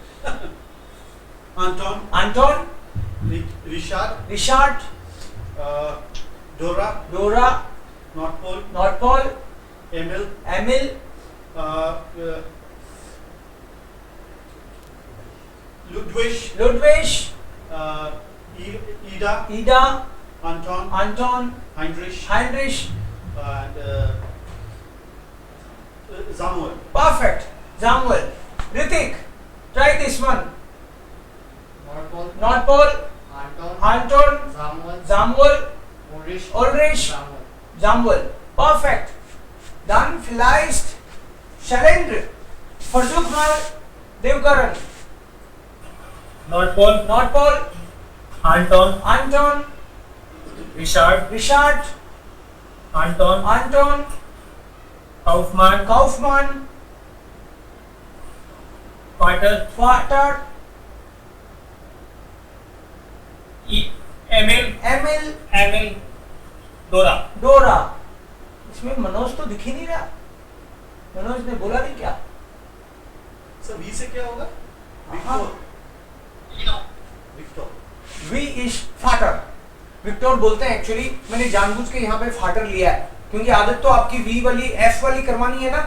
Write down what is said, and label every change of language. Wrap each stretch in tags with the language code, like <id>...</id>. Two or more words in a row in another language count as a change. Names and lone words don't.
<de>Anton, Richard, Dora, Nordpol, Emil, Ludwig, Ida, Anton, Heinrich,</de> <en>and Samuel. Perfect. Samuel. Ritik, try this one.</en> <de>Nordpol, Anton, Samuel, Ulrich, Samuel.</de> <en>Perfect.</en> <de>Dann vielleicht Shalendra. Versuch mal Devkaran. Nordpol, Anton, Richard, Anton, Kaufmann, Vater, Emil, Dora.</de> <hi>इसमें मनोज तो दिख ही नहीं रहा. मनोज ने बोला नहीं क्या? सर V से क्या होगा? विक्टर. V</hi> <en>is फाटर.</en> <hi>विक्टर बोलते हैं एक्चुअली. मैंने जानबूझ के यहाँ पे फाटर लिया है, क्योंकि आदत तो आपकी V वाली F वाली करवानी है ना.</hi>